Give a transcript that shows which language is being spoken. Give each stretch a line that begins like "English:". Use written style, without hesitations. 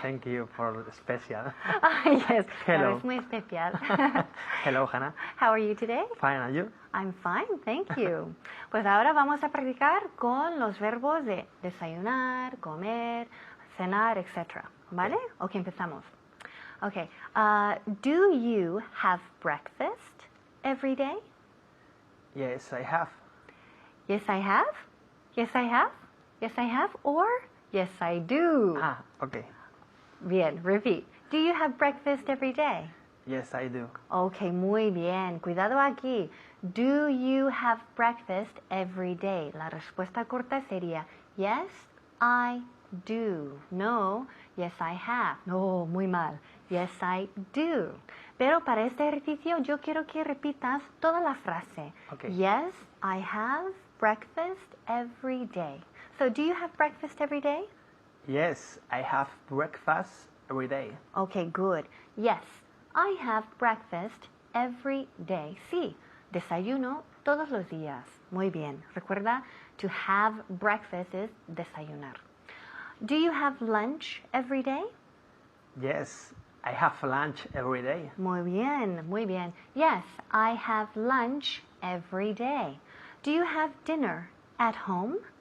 English: Thank you for the special. Yes, Hello.
Spanish: es muy especial.
English: Hello, Hannah. How are you today? Fine, and you? I'm fine, thank you.
Spanish: Pues ahora vamos a practicar con los verbos de desayunar, comer, cenar, etc. ¿Vale? Ok, empezamos.
English: Okay, do you have breakfast every day? Yes, I have. Yes, I have. Yes, I have. Yes, I have. Or yes, I do. Okay.
Spanish: Bien, repeat.
English: Do you have breakfast every day? Yes, I do.
Spanish: Okay, muy bien. Cuidado aquí.
English: Do you have breakfast every day?
Spanish: La respuesta corta sería
English: yes, I do. No, yes, I have. No,
Spanish: muy mal.
English: Yes, I do.
Spanish: Pero para este ejercicio yo quiero que repitas toda la frase.
English: Okay. Yes, I have breakfast every day. So, do you have breakfast every day? Yes, I have breakfast every day. Okay, good. Yes, I have breakfast every day.
Spanish: Sí, desayuno todos los días. Muy bien. Recuerda
English: To have breakfast is desayunar. Do you have lunch every day? Yes, I have lunch every day.
Spanish: Muy bien, muy bien.
English: Yes, I have lunch every day. Do you have dinner at home?